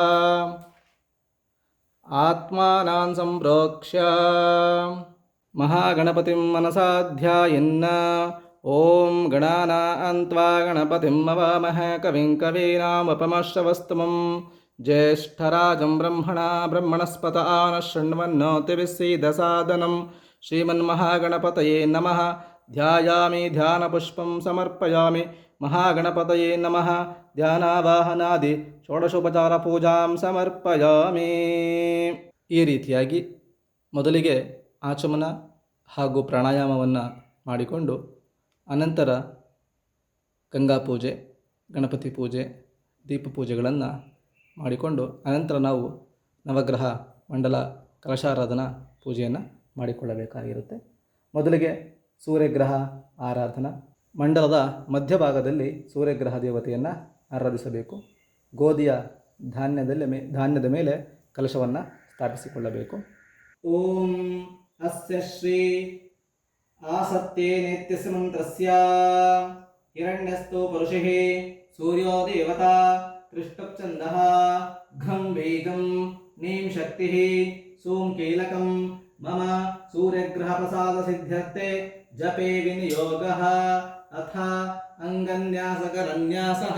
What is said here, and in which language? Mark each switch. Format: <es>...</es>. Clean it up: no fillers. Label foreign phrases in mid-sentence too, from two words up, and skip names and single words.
<sa>आत्मानां सम्प्रोक्ष्य महागणपतिं मनसा ध्यायन् ॐ गणानां त्वा गणपतिं मवामहे कविं कवीनामुपमश्रवस्तमं ज्येष्ठराजं ब्रह्मणस्पत आनः शृण्वन्नोतिभिस्सीदसादनं श्रीमन्महागणपतये नमः। ध्यायामि ध्यानपुष्पं समर्पयामि महागणपतये नमः। ಧ್ಯಾನಾವಾಹನಾದಿ ಷೋಡಶೋಪಚಾರ ಪೂಜಾಂ ಸಮರ್ಪಯಾಮಿ.</sa> <kn>ಈ ರೀತಿಯಾಗಿ ಮೊದಲಿಗೆ ಆಚಮನ ಹಾಗೂ ಪ್ರಾಣಾಯಾಮವನ್ನು ಮಾಡಿಕೊಂಡು ಅನಂತರ ಗಂಗಾ ಪೂಜೆ, ಗಣಪತಿ ಪೂಜೆ, ದೀಪ ಪೂಜೆಗಳನ್ನು ಮಾಡಿಕೊಂಡು ಅನಂತರ ನಾವು ನವಗ್ರಹ ಮಂಡಲ ಕಲಶಾರಾಧನಾ ಪೂಜೆಯನ್ನು ಮಾಡಿಕೊಳ್ಳಬೇಕಾಗಿರುತ್ತೆ. ಮೊದಲಿಗೆ ಸೂರ್ಯಗ್ರಹ ಆರಾಧನಾ. ಮಂಡಲದ ಮಧ್ಯಭಾಗದಲ್ಲಿ ಸೂರ್ಯಗ್ರಹ ದೇವತೆಯನ್ನು ಆರಾಧಿಸಬೇಕು. ಗೋಧಿಯ ಧಾನ್ಯದ ಮೇಲೆ ಕಲಶವನ್ನು ಸ್ಥಾಪಿಸಿಕೊಳ್ಳಬೇಕು.</kn> <sa>ಓಂ ಅಸ್ಯ ಶ್ರೀ ಆಸತ್ತೇ ನೇತ್ಯಸ್ಯ ಮಂತ್ರಸ್ಯ ಹಿರಣ್ಯಸ್ಥೋ ಪರುಷಃ ಸೂರ್ಯೋ ದೇವತಾ ಕೃಷ್ಣಚ್ಛಂದಃ ಘಂ ವೇಗಂ ನೀಂ ಶಕ್ತಿಃ ಸೋಂ ಕೀಲಕಂ ಮಮ ಸೂರ್ಯಗ್ರಹ ಪ್ರಸಾದ ಸಿದ್ಧ್ಯರ್ಥೆ ಜಪೇ ವಿನಿಯೋಗಃ ಅಥ ಅಂಗನ್ಯಾಸಕರನ್ಯಾಸಃ.</sa>